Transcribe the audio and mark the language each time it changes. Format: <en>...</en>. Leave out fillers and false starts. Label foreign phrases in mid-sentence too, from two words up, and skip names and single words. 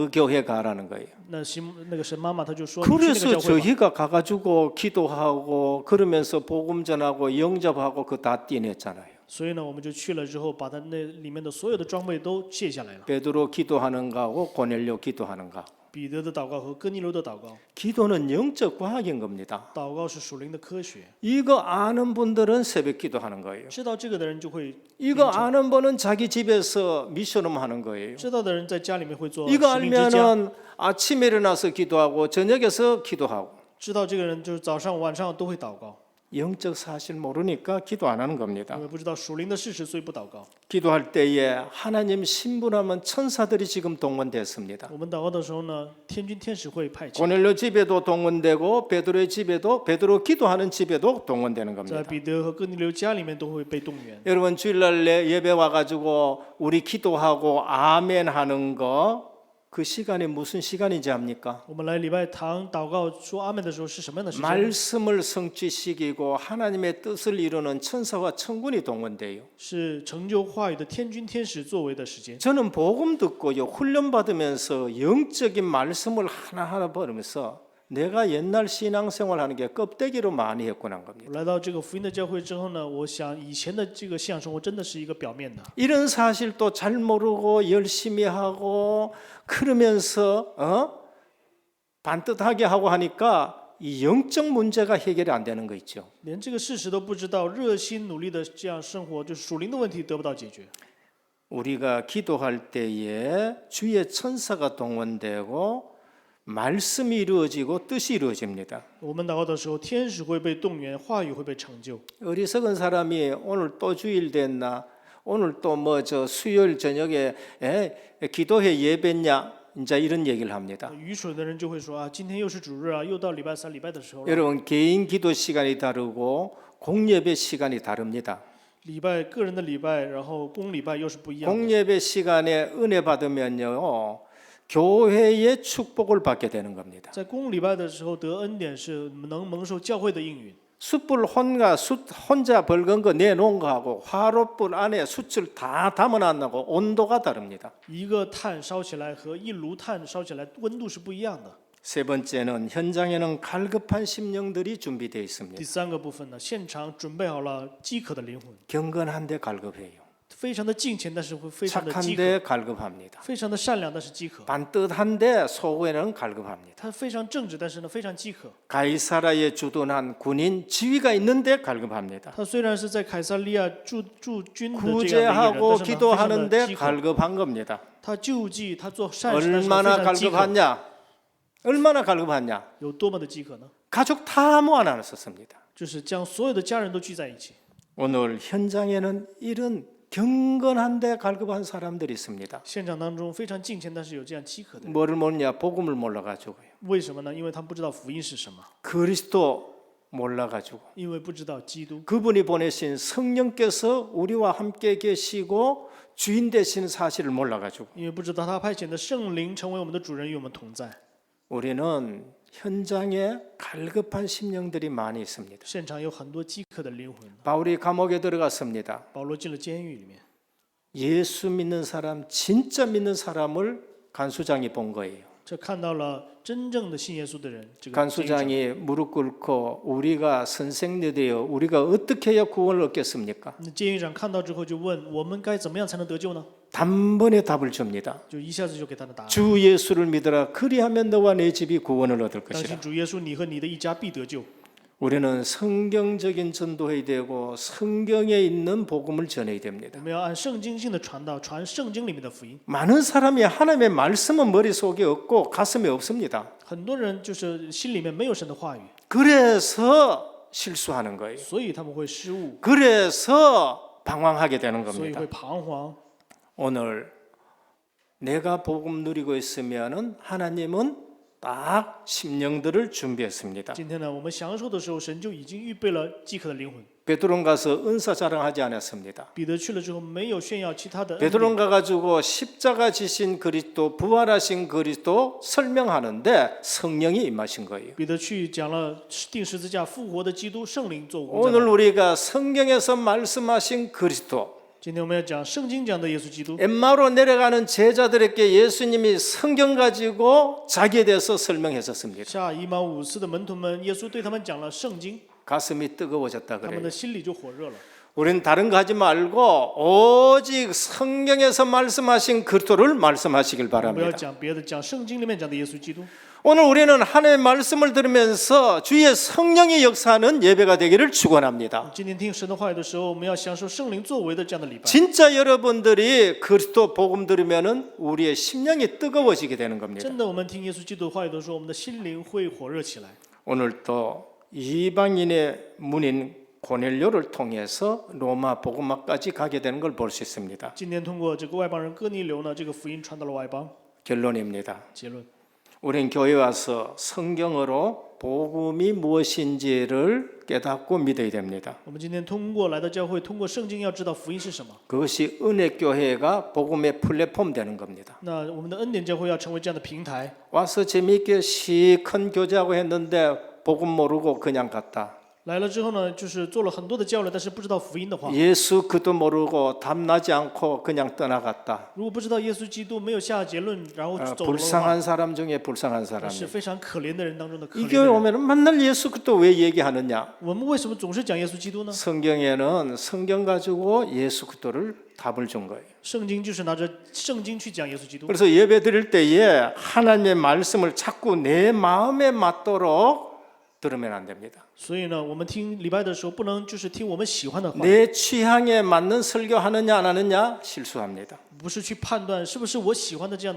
<ko>그 교회 가라는 거예요.</ko> <zh>那个神妈妈她就说，你去那个</zh> <ko>그래서</ko> <zh>教会吧。</zh> <ko>저희가 가가지고 기도하고 그러면서 복음 전하고 영접하고 그 다 뛰냈잖아요.</ko> <zh>所以呢，我们就去了之后，把他那里面的所有的装备都卸下来了。</zh> <ko>베드로 기도하는가 하고 고넬료 기도하는가.</ko> <zh>彼得的祷告和哥尼流的祷告，</zh> <ko>기도는 영적 과학인 겁니다.</ko> <zh>祷告是属灵的科学。</zh> <ko>이거 아는 분들은 새벽 기도하는 거예요.</ko> <zh>知道这个的人就会，</zh> <ko>이거 아는 분은 자기 집에서 미션음 하는 거예요.</ko> <zh>知道的人在家里面会做</zh> <ko>이거</ko> <zh>使命之家。</zh> <ko>알면은 아침에 일어나서 기도하고 저녁에서 기도하고</ko> <zh>知道这个人就是早上晚上都会祷告，</zh> <ko>영적 사실 모르니까 기도 안 하는 겁니다.</ko> <zh>因为不知道属灵的事实，所以不祷告。</zh> <ko>기도할 때에 하나님 신분하면 천사들이 지금 동원됐습니다.</ko> <zh>我们祷告的时候呢，天军天使会派遣，</zh> <ko>고넬료 집에도 동원되고 베드로의 집에도 베드로 기도하는 집에도 동원되는</ko> <zh>在</zh> <ko>겁니다.</ko> <zh>彼得和哥尼流家里面都会被动员。</zh> <ko>여러분 주일날 예배 와가지고 우리 기도하고 아멘 하는 거 그 시간이 무슨 시간인지 압니까?</ko> <zh>我们来礼拜堂祷告说阿门的时候是什么样的时间？</zh> <ko>말씀을 성취시키고 하나님의 뜻을 이루는 천사와 천군이 동원돼요.</ko> <zh>是成就话语的天军天使作为的时间。</zh> <ko>저는 복음 듣고요 훈련 받으면서 영적인 말씀을 하나하나 버리면서 내가 옛날 신앙생활 하는 게 껍데기로 많이 했구나 한 겁니다.</ko> <zh>我来到这个福音的教会之后呢，我想以前的这个信仰生活真的是一个表面的，</zh> <ko>이런 사실도 잘 모르고 열심히 하고 그러면서 반듯하게 하고 하니까 이 영적 문제가 해결이 안 되는 거 있죠.</ko> <zh>连这个事实都不知道，热心努力的这样生活，就是属灵的问题得不到解决。</zh> <ko>우리가 기도할 때에 주의 천사가 동원되고 말씀이 이루어지고 뜻이 이루어집니다.</ko> <zh>我们祷告的时候，天使会被动员，话语会被成就。</zh> <ko>어리석은 사람이 오늘 또 주일 됐나? 오늘 또 뭐 저 수요일 저녁에 기도회 예배냐? 이제 이런 얘기를 합니다.</ko> <zh>愚蠢的人就会说啊，今天又是主日啊，又到礼拜三、礼拜的时候了。</zh> <ko>여러분 개인 기도 시간이 다르고 공예배 시간이 다릅니다.</ko> <zh>礼拜个人的礼拜，然后公礼拜又是不一样的。</zh> <ko>공예배 시간에 은혜 받으면요 교회의 축복을 받게 되는 겁니다.</ko> <zh>在公礼拜的时候得恩典是能蒙受教会的应允。</zh> <ko>숯불 혼자 벌건 거 내놓은 거하고 화롯불 안에 숯을 다 담아놨나고 온도가 다릅니다.</ko> <zh>一个炭烧起来和一炉炭烧起来温度是不一样的。</zh> <ko>세 번째는 현장에는 갈급한 심령들이 준비되어</ko> <zh>第</zh> <ko>있습니다.</ko> <zh>三个部分呢，现场准备好了饥渴的灵魂，</zh> <ko>경건한데 갈급해요.</ko> <zh>非常的敬虔，但是会非常的饥渴，</zh> <ko>착한데 갈급합니다.</ko> <zh>非常的善良，但是饥渴。</zh> <ko>반듯한데 속에는 갈급합니다.</ko> <zh>他非常正直，但是呢非常饥渴。</zh> <ko>가이사라에 주둔한 군인 지위가 있는데 갈급합니다.</ko> <zh>他虽然是在凯撒利亚驻军的这样的一个人，</zh> <ko>구제하고</ko> <zh>但是呢非常的</zh> <ko>기도하는데</ko> <zh>饥渴。</zh> <ko>갈급한 겁니다.</ko> <zh>他救济，他做善事，但是呢非</zh> <ko>얼마나</ko> <zh>常饥渴。</zh> <ko>갈급하냐? 얼마나 갈급하냐?</ko> <zh>有多么的饥渴呢？</zh> <ko>가족 다 모아놨었습니다.</ko> <zh>就是将所有的家人都聚在一起。</zh> <ko>오늘 현장에는 이런 경건한데 갈급한 사람들이 있습니다.</ko> <zh>现场当中非常敬虔，但是有这样饥渴的人，</zh> <ko>뭐를 모르냐? 복음을 몰라가지고요.</ko> <zh>为什么呢？因为他们不知道福音是什么，</zh> <ko>그리스도 몰라가지고</ko> <zh>因为不知道基督。</zh> <ko>그분이 보내신 성령께서 우리와 함께 계시고 주인 되시는 사실을 몰라가지고</ko> <zh>因为不知道他派遣的圣灵成为我们的主人，与我们同在。</zh> <ko>우리는 현장에 갈급한 심령들이 많이 있습니다.</ko> <zh>现场有很多饥渴的灵魂。</zh> <ko>바울이 감옥에 들어갔습니다.</ko> <zh>保罗进了监狱里面，</zh> <ko>예수 믿는 사람, 진짜 믿는 사람을 간수장이 본 거예요.</ko> <zh>这看到了真正的信耶稣的人。这个监狱长</zh> <ko>간수장이 무릎 꿇고 우리가 선생님들이여 우리가 어떻게 해야 구원을 얻겠습니까?</ko> <zh>那监狱长看到之后就问：我们该怎么样才能得救呢？</zh> <ko>단번에 답을 줍니다.</ko> <zh>就一下子就给他的答案。</zh> <ko>주 예수를 믿어라. 그리하면 너와 내 집이 구원을 얻을</ko> <zh>当</zh> <ko>것이라.</ko> <zh>信主耶稣，你和你的一家必得救。</zh> <ko>우리는 성경적인 전도해야 되고 성경에 있는 복음을 전해야 됩니다.</ko> <zh>我们要按圣经性的传道，传圣经里面的福音。</zh> <ko>많은 사람이 하나님의 말씀은 머릿속에 없고 가슴에 없습니다.</ko> <zh>很多人就是心里面没有神的话语，</zh> <ko>그래서 실수하는 거예요.</ko> <zh>所以他们会失误，</zh> <ko>그래서 방황하게 되는</ko> <zh>所以</zh> <ko>겁니다.</ko> <zh>会彷徨。</zh> <ko>오늘 내가 복음 누리고 있으면은 하나님은 딱 심령들을 준비했습니다.</ko> <zh>今天呢，我们享受的时候，神就已经预备了饥渴的灵魂。</zh> <ko>베드로는 가서 은사 자랑하지 않았습니다.</ko> <zh>彼得去了之后，没有炫耀其他的恩典。</zh> <ko>베드로는 가가지고 십자가 지신 그리스도, 부활하신 그리스도 설명하는데 성령이 임하신 거예요.</ko> <zh>彼得去讲了钉十字架复活的基督，圣灵做工。</zh> <ko>오늘 우리가 성경에서 말씀하신 그리스도,</ko> <zh>今天我们要讲圣经讲的耶稣基督。</zh> <ko>엠마오로 내려가는 제자들에게 예수님이 성경 가지고 자기에 대해서 설명했었습니다.</ko> <zh>下以马五斯的门徒们，耶稣对他们讲了圣经，</zh> <ko>가슴이 뜨거워졌다</ko> <zh>他们</zh> <ko>그래요.</ko> <zh>的心里就火热了。</zh> <ko>우리는 다른 거 하지 말고 오직 성경에서 말씀하신 그리스도를 말씀하시길</ko> <zh>不要</zh> <ko>바랍니다.</ko> <zh>讲别的，讲圣经里面讲的耶稣基督。</zh> <ko>오늘 우리는 하나님의 말씀을 들으면서 주의 성령의 역사하는 예배가 되기를 축원합니다.</ko> <zh>今天听神的话语的时候，我们要享受圣灵作为的这样的礼拜。</zh> <ko>진짜 여러분들이 그리스도 복음 들으면은 우리의 심령이 뜨거워지게 되는 겁니다.</ko> <zh>真的，我们听耶稣基督的话语的时候，我们的心灵会火热起来。</zh> <ko>오늘 또 이방인의 문인 고넬료를 통해서 로마 복음화까지 가게 되는 걸 볼 수 있습니다.</ko> <zh>今天通过这个外邦人哥尼流呢，这个福音传到了外邦。</zh> <ko>결론입니다.</ko> <zh>结论，</zh> <ko>우린 교회 와서 성경으로 복음이 무엇인지를 깨닫고 믿어야 됩니다.</ko> <zh>我们今天通过来到教会，通过圣经要知道福音是什么。</zh> <ko>그것이 은혜교회가 복음의 플랫폼 되는 겁니다.</ko> <zh>那我们的恩典教会要成为这样的平台。</zh> <ko>와서 재미있게 시큰 교제하고 했는데 복음 모르고 그냥 갔다.</ko> <zh>来了之后呢，就是做了很多的交流，但是不知道福音的话。</zh> <ko>예수 그도 모르고 답나지 않고 그냥 떠나갔다.</ko> <zh>如果不知道耶稣基督，没有下结论，然后走了的话，</zh> <ko>불쌍한 사람 중에 불쌍한</ko> <zh>是</zh> <ko>사람이.</ko> <zh>非常可怜的人当中的可</zh> <ko>이</ko> <zh>怜</zh> <ko>교회</ko> <zh>的人。</zh> <ko>오면 맨날 예수 그도 왜 얘기하느냐?</ko> <zh>我们为什么总是讲耶稣基督呢？</zh> <ko>성경에는 성경 가지고 예수 그도를 답을 준 거예요.</ko> <zh>圣经就是拿着圣经去讲耶稣基督。</zh> <ko>그래서 예배 드릴 때에 하나님의 말씀을 자꾸 내 마음에 맞도록 들으면 안 됩니다.</ko> <zh>所以呢，我们听礼拜的时候，不能就是听我们喜欢的话，</zh> <ko>내 취향에 맞는 설교하느냐 안 하느냐 실수합니다.</ko> <zh>不是去判断是不是我喜欢的这样的</zh>